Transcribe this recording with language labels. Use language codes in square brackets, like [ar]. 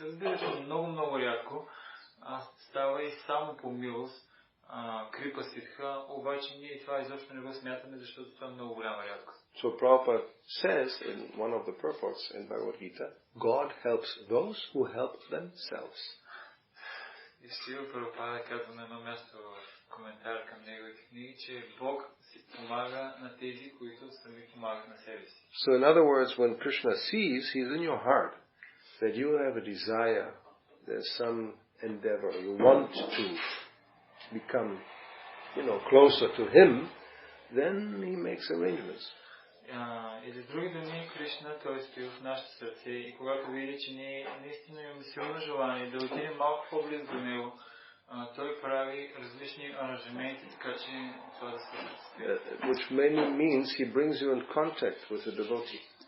[bg] Разбира се, много рядко става и само по милост крипа ситха, обаче ние това изобщо не го смятаме, защото това е много голяма рядкост. [en] So Prabhupada says in one of the purports in Bhagavad Gita, God helps those who help themselves. [bg] И Шрила Прабхупада казва на едно място в коментар към неговите книги, че Бог си помага на тези, които сами помагат на себе си. [en] So in other words, when Krishna sees, he's in your heart, that you have a desire, there's some endeavor, you want to become, closer to him, then he makes arrangements. [bg] Или с други думи, Кришна, той стои в нашето сърце и когато види, че ние наистина имаме силно желание да отидем малко по-близо до него, той прави различни аранжаменти, така че това да се осъществи. [en] Which mainly means he brings you in contact with the devotee.